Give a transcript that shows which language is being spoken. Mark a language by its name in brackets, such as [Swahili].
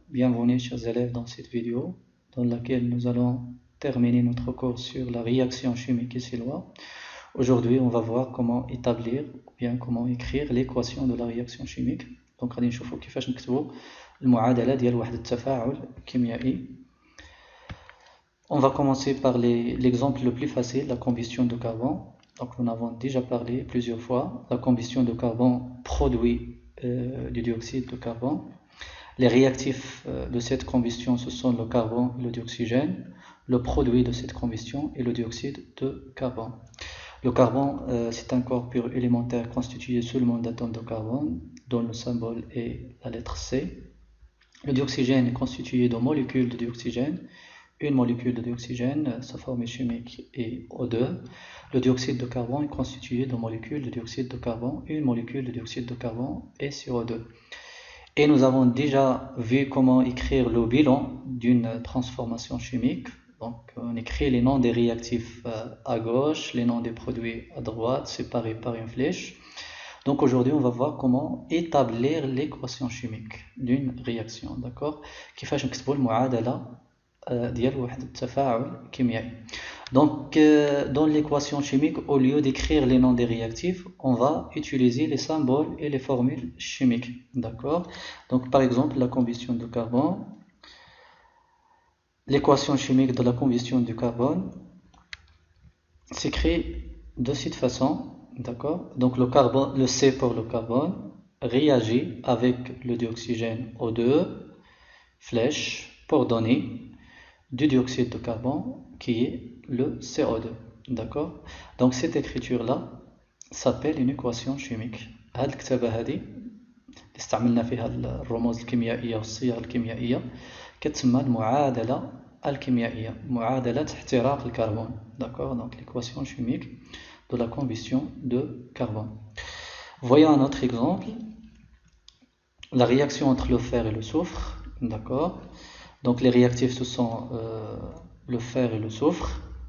[French] Bienvenue chers élèves dans cette vidéo dans laquelle nous allons terminer notre cours sur la réaction chimique et ses lois. Aujourd'hui on va voir comment établir ou bien comment écrire l'équation de la réaction chimique. [Arabic] Donc غادي نشوفوا كيفاش نكتبوا المعادلة ديال واحد التفاعل كيميائي. [French] On va commencer par l'exemple le plus facile, la combustion de carbone. Donc nous en avons déjà parlé plusieurs fois. La combustion de carbone produit du dioxyde de carbone. Les réactifs de cette combustion, ce sont le carbone et le dioxygène. Le produit de cette combustion est le dioxyde de carbone. Le carbone, c'est un corps pur élémentaire constitué seulement d'atomes de carbone, dont le symbole est la lettre C. Le dioxygène est constitué de molécules de dioxygène. Une molécule de dioxygène, sa formule chimique est O2. Le dioxyde de carbone est constitué de molécules de dioxyde de carbone. Une molécule de dioxyde de carbone est CO2. Et nous avons déjà vu comment écrire le bilan d'une transformation chimique. Donc on écrit les noms des réactifs à gauche, les noms des produits à droite, séparés par une flèche. Donc aujourd'hui on va voir comment établir l'équation chimique d'une réaction. D'accord? [Arabic] كيفاش نكتبوا المعادلة ديال واحد التفاعل كيميائي. [French] Donc dans l'équation chimique, au lieu d'écrire les noms des réactifs, on va utiliser les symboles et les formules chimiques. D'accord? Donc par exemple la combustion de carbone, l'équation chimique de la combustion du carbone s'écrit de cette façon. D'accord? Donc le carbone, le C pour le carbone réagit avec le dioxygène O2 flèche pour donner du dioxyde de carbone qui est le CO2. D'accord? Donc cette écriture là s'appelle une équation chimique. [Arabic] هاد الكتابة هذه استعملنا فيها الرموز الكيميائية والصيغ الكيميائية كتسمى المعادلة الكيميائية، معادلة احتراق الكربون. [French] D'accord? Donc l'équation chimique de la combustion de carbone. Voyons un autre exemple. La réaction entre le fer et le soufre. D'accord? Donc les réactifs ce sont le fer et le soufre.